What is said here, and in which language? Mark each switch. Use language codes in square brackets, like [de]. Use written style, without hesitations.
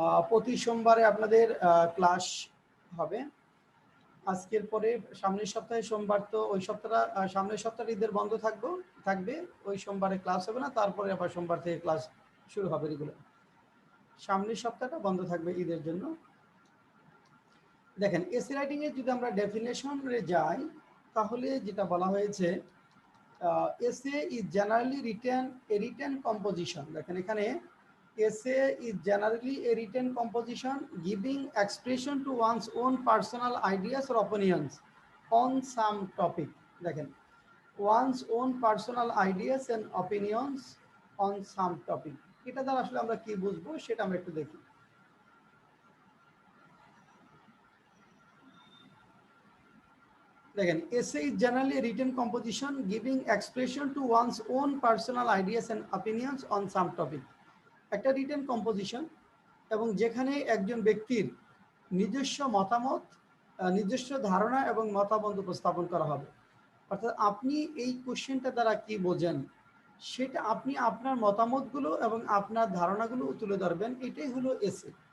[bn] প্রতি সোমবারে আপনাদের ক্লাস হবে। আজকের পরে সামনের সপ্তাহে সোমবার, তো ওই সপ্তাহটা সামনের সপ্তাহে ঈদের বন্ধ থাকবে, ওই সোমবারে ক্লাস হবে না, তারপরে আবার সোমবার থেকে ক্লাস শুরু হবে রেগুলার। সামনের সপ্তাহটা বন্ধ থাকবে ঈদের জন্য। দেখেন এসে রাইটিং এর যদি আমরা ডেফিনেশনে যাই তাহলে যেটা বলা হয়েছে, [en] Essay is generally written composition. [bn] দেখেন এখানে [en] essay is generally a written composition giving expression to one's own personal ideas or opinions on some topic. [bn] দেখেন [en] one's own personal ideas and opinions on some topic, [bn] এটা দ্বারা আসলে আমরা কি বুঝবো সেটা আমরা একটু দেখি। দেখেন [en] essay is generally a written composition giving expression to one's own personal ideas and opinions on some topic. [bn] একটা রিটেন কম্পোজিশন এবং যেখানে একজন ব্যক্তির নিজস্ব মতামত, নিজস্ব ধারণা এবং মতামত উপস্থাপন করা হবে। অর্থাৎ আপনি এই কোশ্চেনটা দ্বারা কি বোঝেন সেটা আপনি আপনার মতামতগুলো এবং আপনার ধারণাগুলো তুলে ধরবেন, এটাই হলো এসে।